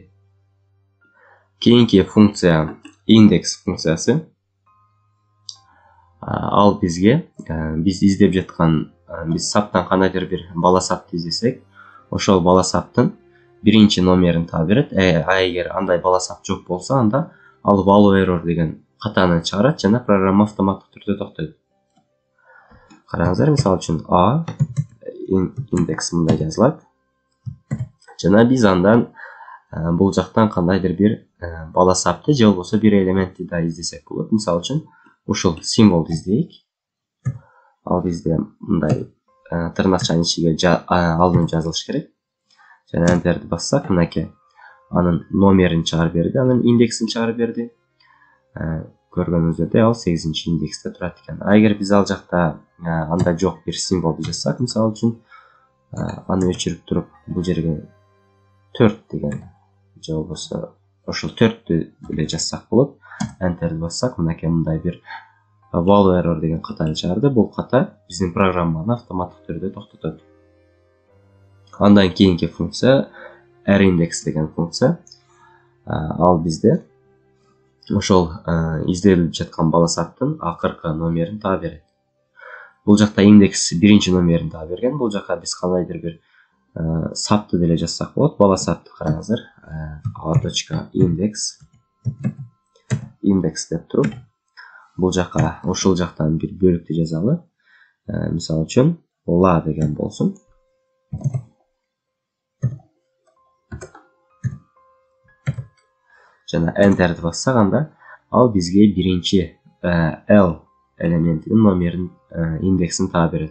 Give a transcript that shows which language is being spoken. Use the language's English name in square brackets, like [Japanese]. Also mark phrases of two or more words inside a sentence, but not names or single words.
[Kyrgyz] Кийинки функция index функциясы. Ал бизге биз издеп жаткан, биз саптан кандайдыр бир бала сапты издесек, ошол бала саптын биринчи номерин таап берет. Эгер андай бала сап жок болсо, анда ал [English] value error [Kyrgyz] деген катаны чыгарат жана программа автоматтык түрдө токтойт. Караңыздар, мисалы үчүн a index мындай жазылат. Жана биз андан бул жактан кандайдыр бир бала сапты же болбосо бир элементти да издесек болот. Мисалы үчүн ушул символду издейик. Ал бизде мындай тырнакчанын ичиге алынып жазылыш керек. Жана Enter'ди бассак, мынакей анын номерин чыгарып берди, анын индексин чыгарып берди. Көргөнүңүздөрдөй ал 8-чи индексте турат экен. Эгер биз ал жакта анда жок бир символду жазсак, мисалы үчүн аны өчүрүп туруп бул жерге 4 деген же болбосо ошол 4тү эле жазсак болот. Enter'ди бассак, мынакей мындай бир [English] value error [Kyrgyz] деген катаны чыгарды. Бул ката биздин программаны автоматтык түрдө токтотот. Андан кийинки функция rIndex деген функция. Ал бизде ошол изделип жаткан бала саптын акыркы номерин таап берет. Бул жакта индекс биринчи номерин таап берген. Бул жака биз кандайдыр бир сапты деле жазсак болот. Бала сапты караңыздар. a.index деп туруп, бул жакка ушул жактан бир бөлүктү жазалы. Мисалы үчүн la деген болсун. Жана enter'ди бассак, анда ал бизге биринчи L элементинин номерин, индексин таап берет.